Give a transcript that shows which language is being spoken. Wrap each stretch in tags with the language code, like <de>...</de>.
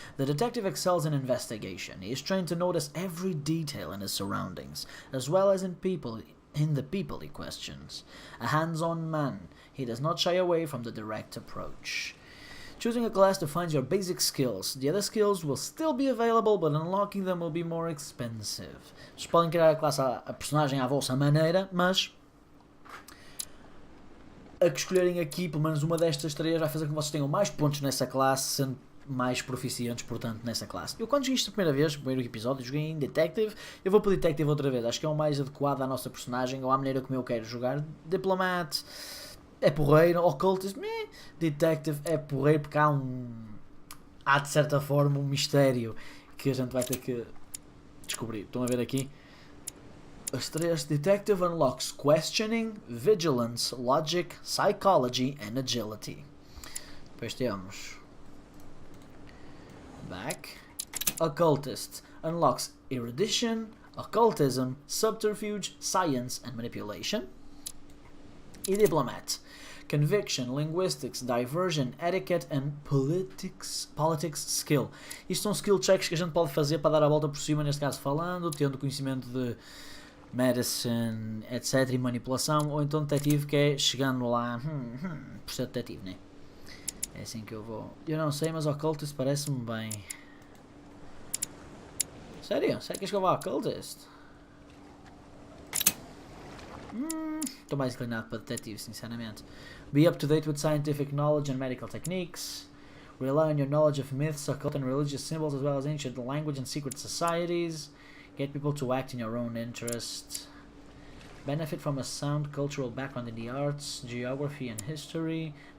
<en>The detective excels in investigation. He is trained to notice every detail in his surroundings, as well as in the people he questions. A hands-on man, he does not shy away from the direct approach. Choosing a class defines your basic skills. The other skills will still be available, but unlocking them will be more expensive.</en> <pt>Vocês podem criar a classe, a personagem à vossa maneira, mas a que escolherem aqui, pelo menos uma destas três, vai fazer com que vocês tenham mais pontos nessa classe, sendo mais proficientes, portanto, nessa classe. Eu quando joguei isto a primeira vez, no primeiro episódio, joguei em Detective, eu vou para Detective outra vez. Acho que é o mais adequado à nossa personagem, ou à maneira como eu quero jogar. Diplomat é porreiro, Occultist, Detective é porreiro, porque há de certa forma um mistério que a gente vai ter que descobrir. Estão a ver aqui? As 3.</pt> <en>Detective unlocks questioning, vigilance, logic, psychology and agility.</en> <pt>Depois temos back.</pt> <en>Occultist unlocks erudition, occultism, subterfuge, science and manipulation. E diplomat. Conviction, linguistics, diversion, etiquette and politics skill.</en> <pt>Isto são skill checks que a gente pode fazer para dar a volta por cima, neste caso falando, tendo conhecimento de medicine, etc. e manipulação, ou então detetive, que é chegando lá por ser detetive, né? É assim que eu vou. Eu não sei, mas occultist parece-me bem. Sério? Sério que eu vou ao occultist? Estou mais inclinado para detetive, sinceramente.</pt> <en>Be up to date with scientific knowledge and medical techniques. Rely on your knowledge of myths, occult and religious symbols, as well as ancient language and secret societies. Get people to act in your own interest. Benefit from a sound cultural background in the arts, geography and history.</en>